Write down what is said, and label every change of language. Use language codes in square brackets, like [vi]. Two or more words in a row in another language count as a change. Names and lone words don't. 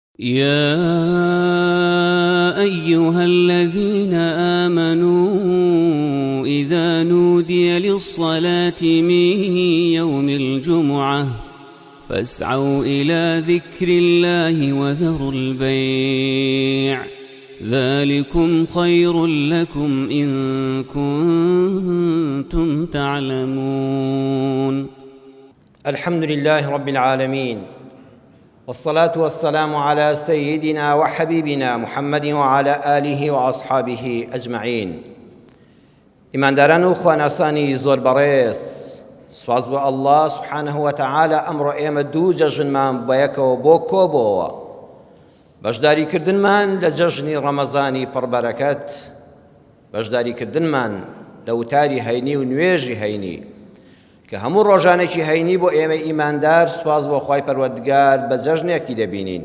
[ar] يا أيها الذين آمنوا إذا نودي للصلاة من يوم الجمعة فاسعوا إلى ذكر الله وذروا البيع ذلكم خير لكم إن كنتم تعلمون. الحمد لله رب العالمين، والصلاة والسلام على سيدنا وحبيبنا محمد وعلى آله وأصحابه أجمعين. [ckb] ئیمانداران و خواناسانی زۆر بەڕێز، سوپاس بۆ [ar] الله سبحانه وتعالى [ckb] ئەمڕۆ ئێمە دوو جەژنمان بەیەکەوە بۆ کۆبەوە، بەشداریکردنمان لە جەژنی ڕەمەزانی پڕبەرەکەت، بەشداریکردنمان لە وتاری هەینی و نوێژی هەینی کە هەموو ڕۆژانێکی هەینی بۆ ئێمە ئیماندار سوپاس بۆ خوای پەروەردگار بە جەژنێکی دەبینین.